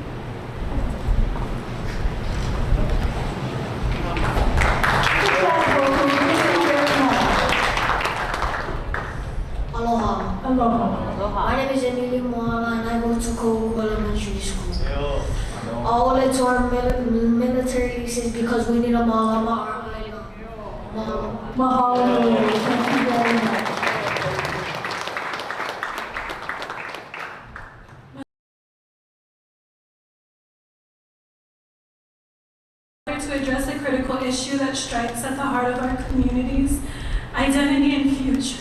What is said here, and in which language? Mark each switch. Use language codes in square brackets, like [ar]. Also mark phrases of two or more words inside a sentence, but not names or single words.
[en] My name is Emily Moala and I go to Kahuku Elementary School. All it's our military leases because we need a mahalo. Mahalo. Thank you very much. To address a critical issue that strikes at the heart of our communities, identity and future.